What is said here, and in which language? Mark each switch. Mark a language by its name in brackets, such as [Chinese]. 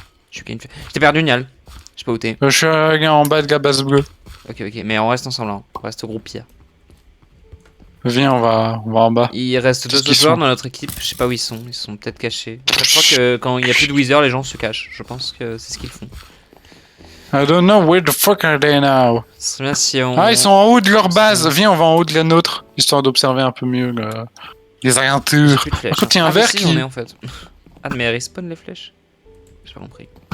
[French] Je t'ai perdu, Nial. Je sais pas où t'es. Je suis en bas de la base bleue. Ok, mais on reste ensemble, hein. On reste au groupe pire. Viens, on va en bas. Il reste 2 autres joueurs dans notre équipe, je sais pas où ils sont peut-être cachés. Je crois que quand il y a plus de wizard, les gens se cachent. Je pense que c'est ce qu'ils font. [English] I don't know where the fuck are they now. [French] Ce serait bien si on... Ah, ils sont en haut de leur base. Viens, on va en haut de la nôtre, histoire d'observer un peu mieux les orientures. Par contre, il y a un vert qui... on est en fait. Ah, mais elles respawn les flèches? J'ai pas compris.